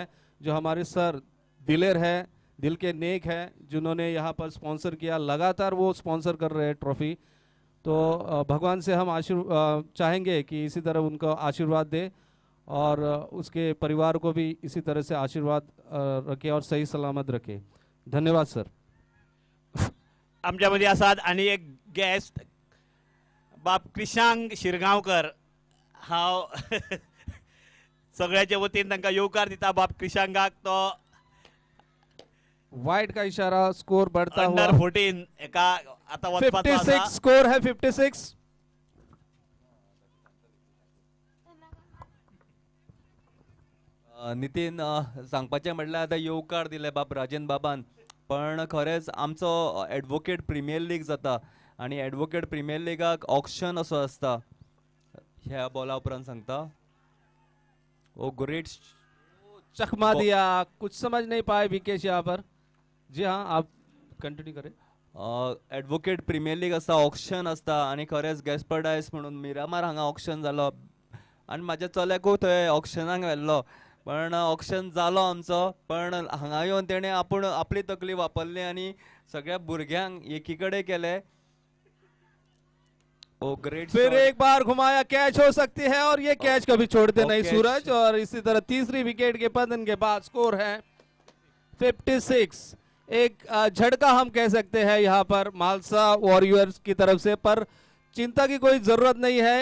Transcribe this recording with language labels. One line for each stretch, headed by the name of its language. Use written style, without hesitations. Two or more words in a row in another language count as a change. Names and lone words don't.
Hindi: जो हमारे सर दिलेर है, दिल के नेक है, जिन्होंने यहाँ पर स्पॉन्सर किया, लगातार वो स्पॉन्सर कर रहे हैं ट्रॉफी। तो भगवान से हम चाहेंगे कि इसी तरह उनको आशीर्वाद दे और उसके परिवार को भी इसी तरह से आशीर्वाद रखे और सही सलामत रखे। धन्यवाद सर।
Konkani: आमच्यामध्ये आसात आणि एक गेस्ट बाप कृषांक शिरगांवकर। हांव सगळ्याच्या वतीन तांकां येवकार दिता बाप कृषांकाक।
Hindi: तो वाइड का इशारा, स्कोर बढ़ता हुआ
Konkani: अंडर 14 एका आता वचपाचो 56 आसा।
Hindi: स्कोर है 56।
Konkani: नितीन सांगपाचें म्हटल्यार आतां येवकार दिले बाब राजन बाबान, पण खरेंच आमचो एडवोकेट प्रिमियर लीग जाता आनी एडवोकेट प्रिमियर लीगाक ऑक्शन असो आसता। ह्या बॉला उपरांत सांगता ओ ग्रेट
Hindi: चकमा दिया, कुछ समझ नहीं पाए विकेश यहाँ पर। जी हाँ, आप कंटिन्यू करें।
Konkani: एडवोकेट प्रिमियर लीग आसा, ऑक्शन आसता आनी खरेंच गॅस्पर्डायस म्हणून मिरामार हांगा ऑक्शन जालो आनी म्हाज्या चल्याकूय थंय ऑक्शनाक व्हेल्लो, पण ऑक्शन जालो आमचो। पण हांगा येवन तेणें आपली तकली वापरली आनी सगळ्या भुरग्यांक एकी कडेन केले ओ ग्रेट
Hindi: फिर एक बार घुमाया, कैच हो सकती है और ये कैच कभी छोड़ते नहीं कैच। सूरज। और इसी तरह तीसरी विकेट के पतन के बाद स्कोर है 56। एक झटका हम कह सकते हैं यहाँ पर मालसा वॉरियर्स की तरफ से, पर चिंता की कोई जरूरत नहीं है।